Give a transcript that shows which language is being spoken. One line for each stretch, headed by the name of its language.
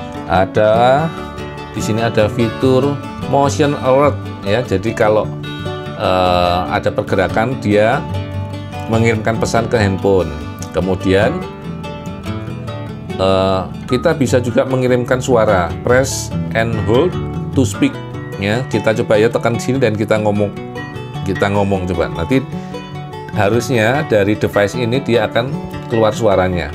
Indonesian: Ada di sini ada fitur motion alert ya. Jadi kalau ada pergerakan, dia mengirimkan pesan ke handphone. Kemudian kita bisa juga mengirimkan suara.
English: Press and hold to speak ya.
Indonesian: Kita coba ya, tekan di sini dan kita ngomong coba. Nanti harusnya dari device ini dia akan keluar suaranya.